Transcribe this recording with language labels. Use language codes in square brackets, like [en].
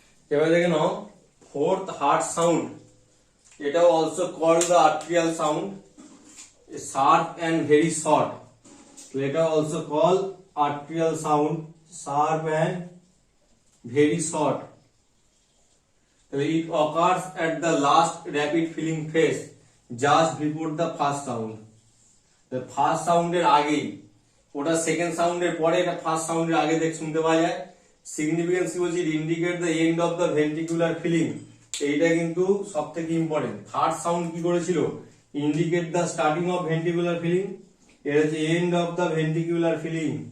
[bn] এবার দেখে নাও [en] Fourth heart sound. এটাও also called the atrial sound, sharp and very short. [bn] তো এটা [en] Also call atrial sound, sharp and very short. It occurs at the last rapid filling phase, just before the first sound. The first sound [bn] এর আগেই, ওটা second সাউন্ডের পরে, এটা first সাউন্ডের আগে দেখ শুনতে পাওয়া যায়। [en] significance [bn] কি বলছি, [en] Indicate the end of the ventricular filling. [bn] এইটা কিন্তু সব থেকে [en] Important. Third sound [bn] কি করেছিল, [en] indicate the starting of ventricular filling, [bn] এটা হচ্ছে [en] End of the ventricular filling.